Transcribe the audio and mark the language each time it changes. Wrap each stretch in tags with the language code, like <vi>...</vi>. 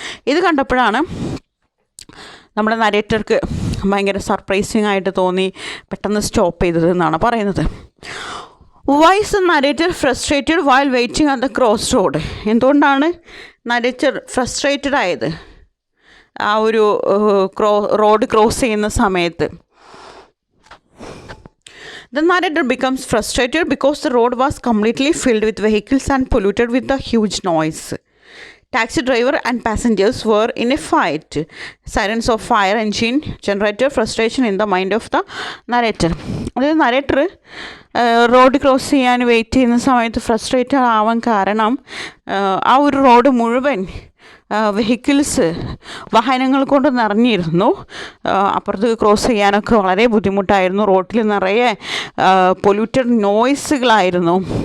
<ml>ഇത് കണ്ടപ്പോഴാണ് നമ്മുടെ നരേറ്റർക്ക് ഭയങ്കര സർപ്രൈസിങ് ആയിട്ട് തോന്നി പെട്ടെന്ന് സ്റ്റോപ്പ് ചെയ്തത് എന്നാണ് പറയുന്നത്.</ml> <en>Why is the narrator frustrated while waiting at the cross road?</en> <ml>എന്തുകൊണ്ടാണ് നരേറ്റർ ഫ്രസ്ട്രേറ്റഡ് ആയത് ആ ഒരു റോഡ് ക്രോസ് ചെയ്യുന്ന സമയത്ത്?</ml> <en>The narrator becomes frustrated because the road was completely filled with vehicles and polluted with a huge noise. Taxi driver and passengers were in a fight. Sirens of fire engine generated frustration in the mind of the narrator.</en> <ml>അതായത് narrator road cross ചെയ്യാൻ wait ചെയ്യുന്ന സമയത്ത് frustrated ആവാൻ കാരണം ആ ഒരു road മുഴുവൻ vehicles, വാഹനങ്ങൾ കൊണ്ട് നിറഞ്ഞിരുന്നു. അപ്പുറത്ത് ക്രോസ് ചെയ്യാനൊക്കെ വളരെ ബുദ്ധിമുട്ടായിരുന്നു. റോഡിൽ നിറയെ പൊല്യൂട്ടഡ് നോയ്സുകളായിരുന്നു.</ml>